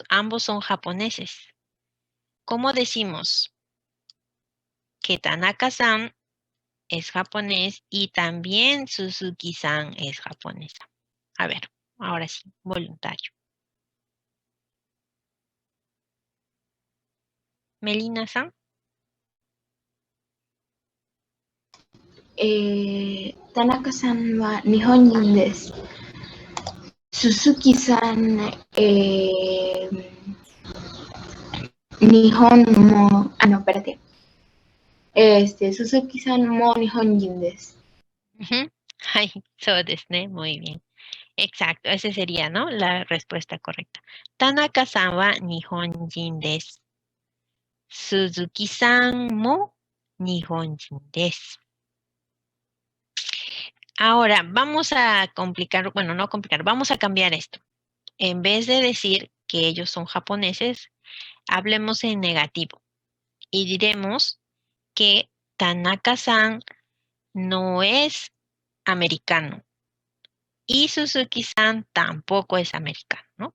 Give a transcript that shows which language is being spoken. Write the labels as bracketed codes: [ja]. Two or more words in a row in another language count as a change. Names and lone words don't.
[es] Ambos son japoneses. ¿Cómo decimos que Tanaka-san es japonés y también Suzuki-san es japonesa? A ver, ahora sí, voluntario. Melina-san. [ja] 田中さんは日本人です. 鈴木さん、日本も, [es] no, espérate. [ja] 鈴木さんも日本人です. あ、そうですね, [es] muy bien. Exacto, ese sería, ¿no? La respuesta correcta. [ja] 田中さんは日本人です。鈴木さんも日本人です. [es] Ahora, vamos a complicar, bueno, no complicar, vamos a cambiar esto. En vez de decir que ellos son japoneses, hablemos en negativo y diremos que Tanaka-san no es americano y Suzuki-san tampoco es americano, ¿no?